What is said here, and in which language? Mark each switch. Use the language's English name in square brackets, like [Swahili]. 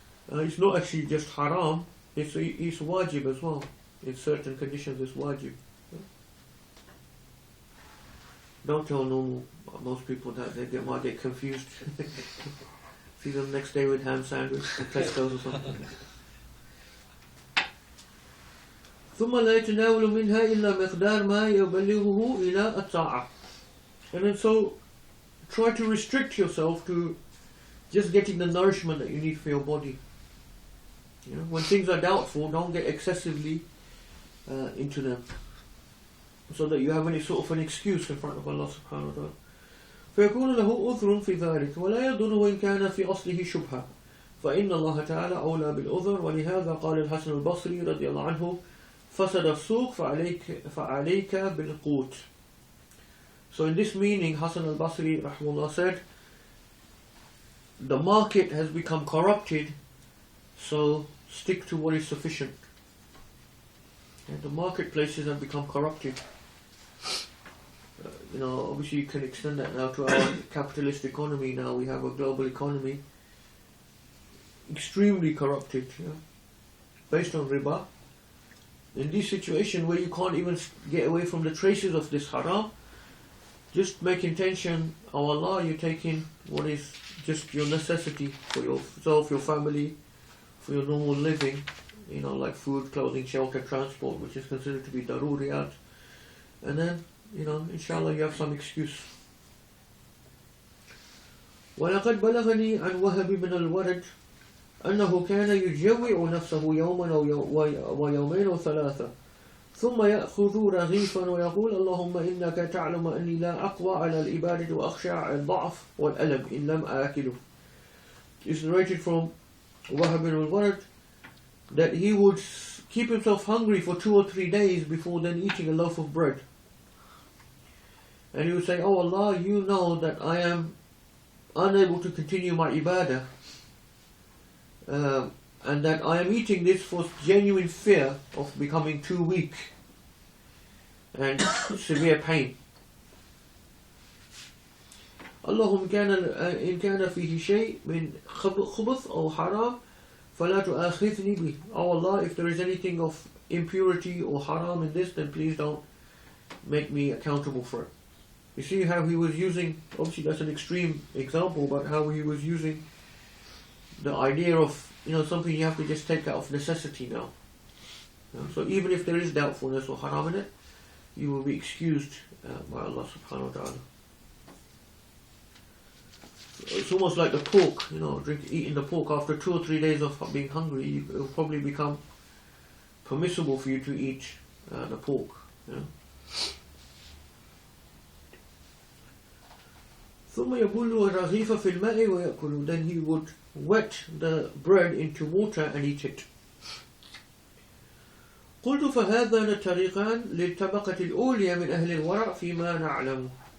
[English] It's not actually just haram, it's wajib as well. In certain conditions it's wajib. Don't tell most people that, they might get confused. See them next day with ham sandwich and pestos or something. [Arabic] ثم لا يتناول منها إلا مقدار ما يبلغه إلى الطاعة. [English] And then so try to restrict yourself to just getting the nourishment that you need for your body. When things are doubtful, don't get excessively into them, so that you have any sort of an excuse in front of Allah subhanahu wa ta'ala. [Arabic] فيكون له أذر في ذلك ولا يضره إن كان في أصله شبهة فإن الله تعالى أولى بالأذر ولهذا قال الحسن البصري رضي الله عنه فسد السوق فعليك بالقوت. [English] So in this meaning, Hasan al-Basri rahimahullah said, the market has become corrupted, so stick to what is sufficient. And the marketplaces have become corrupted. Obviously you can extend that now to our capitalist economy. Now we have a global economy, extremely corrupted, based on riba. In this situation where you can't even get away from the traces of this haram, just make intention, oh Allah, you're taking what is just your necessity for yourself, your family, for your normal living, like food, clothing, shelter, transport, which is considered to be daruriyat. And then, inshallah, you have some excuse. [Arabic] وَلَقَدْ بَلَغَنِي عَنْ وَهَبِ مِنَ الْوَرَدِ أنه كان يجوع نفسه يوما ويومين وثلاثة ثم يأخذ رغيفا ويقول اللهم إنك تعلم أني لا أقوى على الإبادة وأخشى الضعف والألم إن لم آكله. [English] It's narrated from Wahab bin al-Warad that he would keep himself hungry for 2 or 3 days before then eating a loaf of bread. And he would say, oh Allah, you know that I am unable to continue my ibadah. And that I am eating this for genuine fear of becoming too weak and severe pain. [Arabic] اللهم إن كان فيه شيء من خبث أو حرام فلا تؤاخذني به. [English] Oh Allah, if there is anything of impurity or haram in this, then please don't make me accountable for it. You see how he was using, obviously that's an extreme example, but how he was using the idea of, something you have to just take out of necessity now. So even if there is doubtfulness or haram in it, you will be excused by Allah subhanahu wa ta'ala. It's almost like the pork, eating the pork after 2 or 3 days of being hungry, it will probably become permissible for you to eat the pork. [Arabic] ثم يبل الرغيف في الماء ويأكل. [English] Then he would wet the bread into water and eat it. [Arabic] قلت فهذان الطريقان للطبقة الأولى من أهل الورع فيما نعلم.